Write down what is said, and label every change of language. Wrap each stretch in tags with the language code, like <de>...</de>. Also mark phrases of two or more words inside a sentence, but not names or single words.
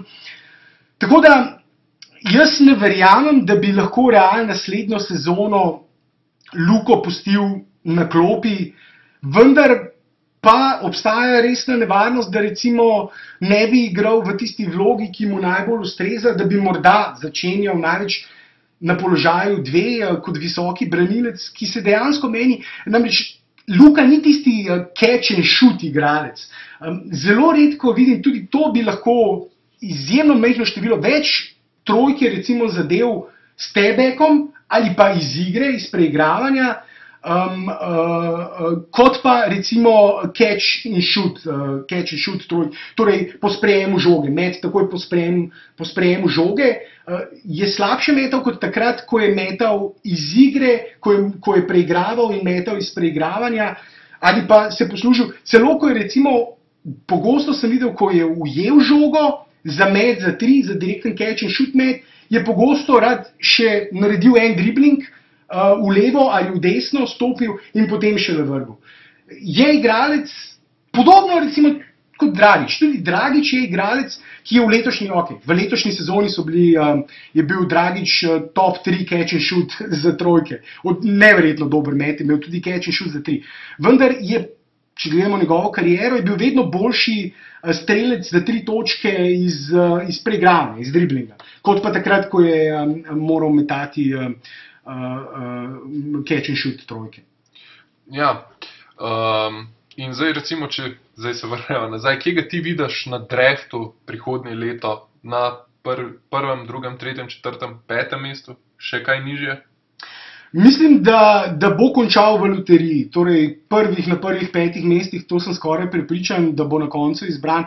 <sl>Tako da jaz ne verjamem, da bi lahko Real naslednjo sezono Luko pustil na klopi, vendar pa obstaja resna nevarnost, da recimo ne bi igral v tisti vlogi, ki mu najbolj ustreza, da bi morda začenjal največ na položaju 2 kot visoki branilec, ki se dejansko meni, namreč Luka ni tisti</sl> <en>catch and shoot</en> <sl>igralec. Zelo redko vidim, tudi to bi lahko izjemno majhno število več trojke recimo zadev s tebekom ali pa iz igre, iz preigravanja, kot pa recimo</sl> <en>catch and shoot</en> <sl>trojke, torej po sprejemu žoge, met takoj po sprejemu žoge, je slabše metal kot takrat, ko je metal iz igre, ko je preigraval in metal iz preigravanja, ali pa se poslužil, celo ko je recimo, pogosto sem videl, ko je ujel žogo, za met, za 3, za direkten</sl> <en>catch and shoot</en> <sl>met, je pogosto rad še naredil en dribling v levo ali v desno, stopil in potem še vrgel. Je igralec, podobno recimo kot Dragić. Tudi Dragić je igralec, ki je v letošnji sezoni je bil Dragić top 3</sl> <en>catch and shoot</en> <sl>za trojke. Neverjetno dober met, je imel tudi</sl> <en>catch and shoot</en> <sl>za 3. Vendar je, če gledamo njegovo kariero, je bil vedno boljši strelec za 3 točke iz preigravanja, iz driblinga, kot pa takrat, ko je moral metati</sl> <en>catch and shoot</en> <sl>trojke. Ja, in zdaj recimo, če se vrnemo nazaj, kje ga ti vidiš na draftu prihodnje leto, na prvem, drugem, tretjem, četrtem, 5. mestu, še kaj nižje? Mislim, da bo končal v loteriji, torej na prvih 5 mestih, to sem skoraj prepričan, da bo na koncu izbran.</sl>